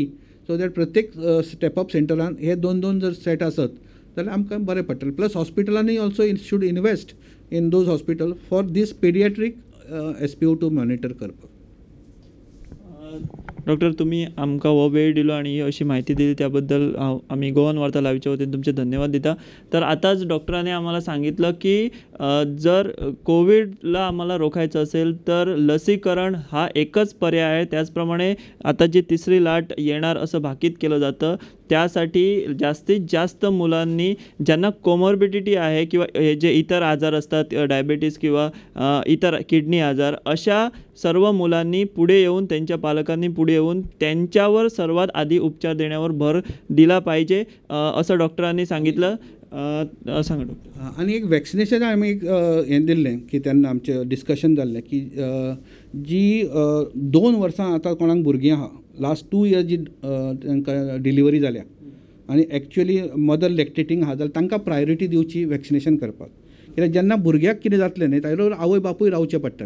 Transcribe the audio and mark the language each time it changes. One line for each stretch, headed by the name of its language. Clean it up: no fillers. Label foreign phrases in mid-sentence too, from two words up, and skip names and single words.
English: so that
Konkani: प्रत्येक स्टेपअप सेंटरान हे 2-2 जर सेट आसत जाल्यार आमकां बरें पडटलें.
English: plus hospitals also should invest in those hospital for these pediatric SpO2 monitor करपाक.
Marathi: डॉक्टर तुम्ही आमकां हो वेळ दिलो आणि ही अशी माहिती दिली त्याबद्दल आम्ही गोवन वार्ता लाईव्हच्या वतीने तुमचे धन्यवाद देता. तर आताच डॉक्टरांनी आम्हाला सांगितलं की जर कोविडला आम्हाला रोखायचं असेल तर लसीकरण हा एकच पर्याय आहे. त्याचप्रमाणे आता जी तिसरी लाट येणार असं भाकीत केलं जातं, त्यासाठी जास्तीत जास्त मुलांनी ज्यांना कोमॉर्बिडिटी आहे किंवा हे जे इतर आजार असतात डायबिटीस किंवा इतर किडनी आजार, अशा सर्व मुलांनी पुढे येऊन त्यांच्या पालकांनी पुढे येऊन त्यांच्यावर सर्वात आधी उपचार देण्यावर भर दिला पाहिजे असं डॉक्टरांनी सांगितलं. सांगा डॉक्टर.
Konkani: आणि एक वॅक्सिनेशन आम्ही एक हें दिल्लें की तेन्ना आमचें डिस्कशन जाल्लें की जी 2 वर्सां आतां कोणाक भुरगीं आहा,
English: last 2 years
Konkani: जी तांकां डिलिव्हरी जाल्या आनी
English: actually mother lactating
Konkani: आहा जाल्यार तांकां प्रायोरिटी दिवची वॅक्सिनेशन करपाक. कित्याक जेन्ना भुरग्याक कितें जातलें न्ही ताचे बरोबर आवय बापूय रावचें पडटलें.